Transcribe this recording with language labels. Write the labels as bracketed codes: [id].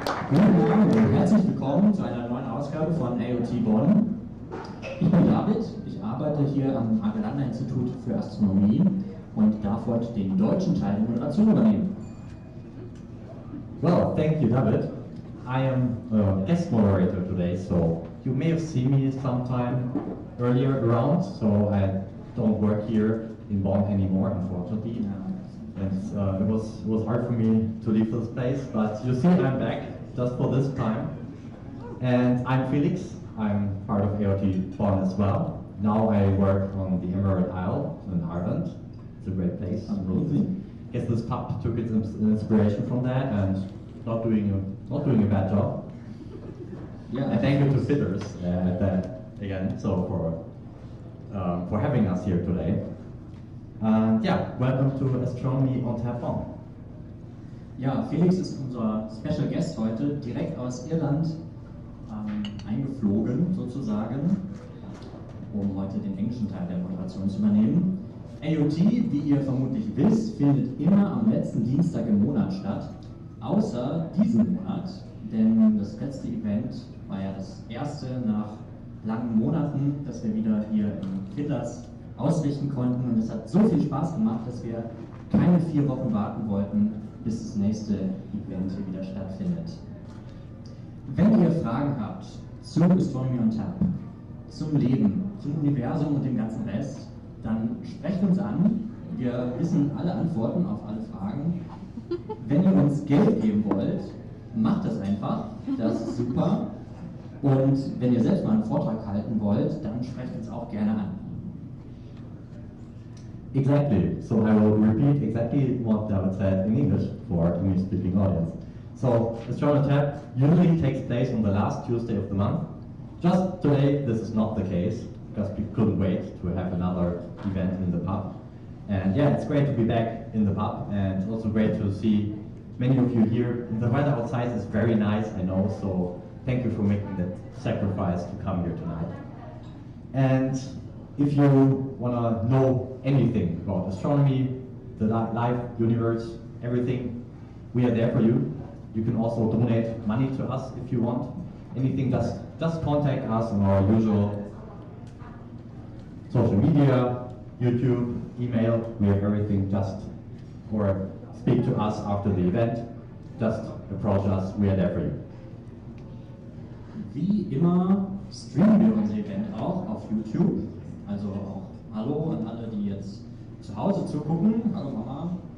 [de] Guten Abend und herzlich willkommen zu einer neuen Ausgabe von AOT Bonn. Ich bin David, ich arbeite hier am Argelander-Institut für Astronomie und darf heute den deutschen Teil der Moderation übernehmen. [en] Well, thank you, David. I am a guest moderator today, so you may have seen me sometime earlier around, so I don't work here in Bonn anymore, unfortunately. And it was hard for me to leave this place, but you see I'm back just for this time. And I'm Felix, I'm part of AOT Bonn as well. Now I work on the Emerald Isle in Ireland. It's a great place. Amazing. Guess this pub took its inspiration from that and not doing a bad job. Yeah. And thank you to Fiddlers again for having us here today. And yeah, welcome to Astronomy on Tap Bonn. [de] Ja, Felix ist unser Special Guest heute, direkt aus Irland eingeflogen sozusagen, um heute den englischen Teil der Moderation zu übernehmen. AOT, wie ihr vermutlich wisst, findet immer am letzten Dienstag im Monat statt, außer diesem Monat, denn das letzte Event war ja das erste nach langen Monaten, das wir wieder hier in Fiddlers ausrichten konnten, und es hat so viel Spaß gemacht, dass wir keine 4 Wochen warten wollten, bis das nächste Event hier wieder stattfindet. Wenn ihr Fragen habt zu Astronomy on Tap, zum Leben, zum Universum und dem ganzen Rest, dann sprecht uns an. Wir wissen alle Antworten auf alle Fragen. Wenn ihr uns Geld geben wollt, macht das einfach. Das ist super. Und wenn ihr selbst mal einen Vortrag halten wollt, dann sprecht uns auch gerne an. [en] Exactly. So I will repeat exactly what David said in English for English-speaking audience. So Astronomer Tab usually takes place on the last Tuesday of the month. Just today, this is not the case because we couldn't wait to have another event in the pub. And yeah, it's great to be back in the pub, and also great to see many of you here. And the weather outside is very nice, I know. So thank you for making that sacrifice to come here tonight. And if you want to know anything about astronomy, the life, universe, everything, we are there for you. You can also donate money to us if you want. Anything, just contact us on our usual social media, YouTube, email, we have everything. Or speak to us after the event. Just approach us, we are there for you. [de] Wie immer streamen wir unser Event auch auf YouTube. Also auch Hallo an alle, die jetzt zu Hause zugucken. Hallo Mama.